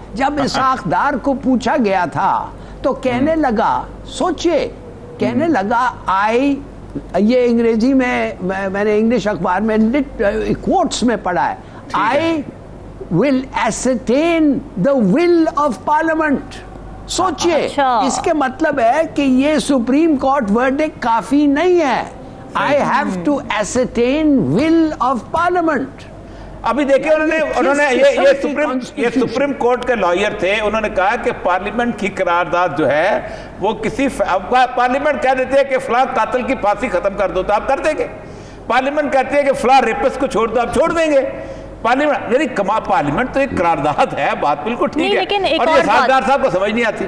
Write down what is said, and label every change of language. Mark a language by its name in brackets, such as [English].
[Urdu] جب اسحاق ڈار کو پوچھا گیا تھا تو کہنے لگا, سوچئے, کہنے لگا یہ انگریزی میں نے انگلش اخبار میں کوٹس میں پڑھا ہے, [English] I will ascertain the will of parliament. [Urdu] سوچئے اس کے مطلب ہے کہ یہ سپریم کورٹ ورڈکٹ کافی نہیں ہے. [English] I have to ascertain will of parliament. [Urdu] ابھی دیکھیں انہوں نے یہ سپریم کورٹ کے لائر تھے, انہوں نے کہا کہ پارلیمنٹ کی قرارداد جو ہے وہ کسی پارلیمنٹ کہہ دیتے ہیں کہ فلاں قاتل کی پھانسی ختم کر دو تو آپ کر دیں گے. پارلیمنٹ کہتے ہیں کہ فلاں ریپس کو چھوڑ دو, آپ چھوڑ دیں گے. پارلیمنٹ تو ایک قرارداد ہے, بات بالکل ٹھیک ہے, اور یہ سردار صاحب کو سمجھ نہیں آتی.